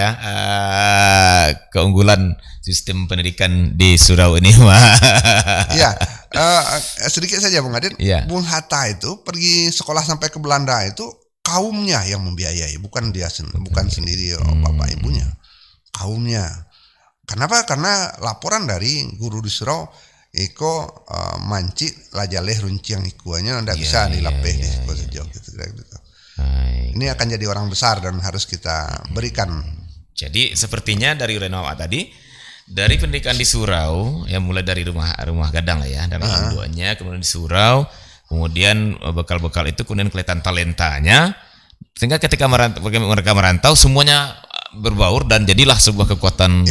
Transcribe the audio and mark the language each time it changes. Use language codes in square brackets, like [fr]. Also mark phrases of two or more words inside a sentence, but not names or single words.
[id] Keunggulan sistem pendidikan di surau ini, Mak. Iya. Sedikit saja, Bung Adit. Bung Hatta itu pergi sekolah sampai ke Belanda itu kaumnya yang membiayai, bukan dia bukan sendiri bapak ibunya. Kaumnya. Kenapa? Karena laporan dari guru di surau, [min] iko manci lajaleh runciang ikuannya ndak bisa dilapeh di siku sejauh gitu. [id] Ini akan jadi orang besar dan harus kita berikan. Jadi sepertinya dari Renoa tadi, dari pendidikan di surau, ya mulai dari rumah gadang lah ya, dari induannya, kemudian di surau, kemudian bekal-bekal itu kemudian kelihatan talentanya, sehingga ketika mereka merantau semuanya berbaur dan jadilah sebuah kekuatan.